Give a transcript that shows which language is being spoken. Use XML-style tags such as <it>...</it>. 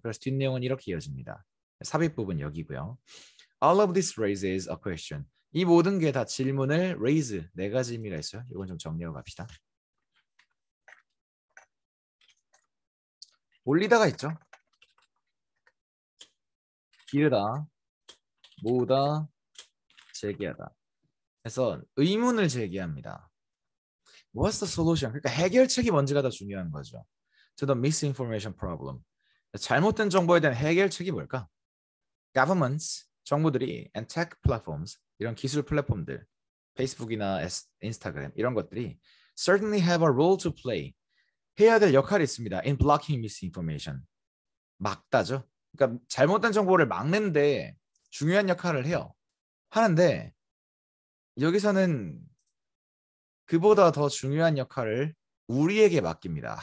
<ko>그래서 뒷내용은 이렇게 이어집니다. 삽입 부분 여기고요.</ko> <en>All of this raises a question.</en> <ko>이 모든 게 다 질문을 raise, 4가지 의미가 있어요. 이건 좀 정리하고 갑시다. 올리다가 있죠. 기르다, 모으다, 제기하다. 그래서 의문을 제기합니다.</ko> <en>What's the solution?</en> <ko>그러니까 해결책이 뭔지가 더 중요한 거죠.</ko> <en>To the misinformation problem.</en> <ko>잘못된 정보에 대한 해결책이 뭘까?</ko> <en>Governments,</en> <ko>정부들이</ko> <en>and tech platforms,</en> <ko>이런 기술 플랫폼들, 페이스북이나 인스타그램 이런 것들이</ko> <en>certainly have a role to play.</en> <ko>해야 될 역할이 있습니다.</ko> <en>In blocking misinformation.</en> <ko>막다죠. 그러니까 잘못된 정보를 막는데 중요한 역할을 해요. 하는데 여기서는 그보다 더 중요한 역할을 우리에게 맡깁니다.</ko>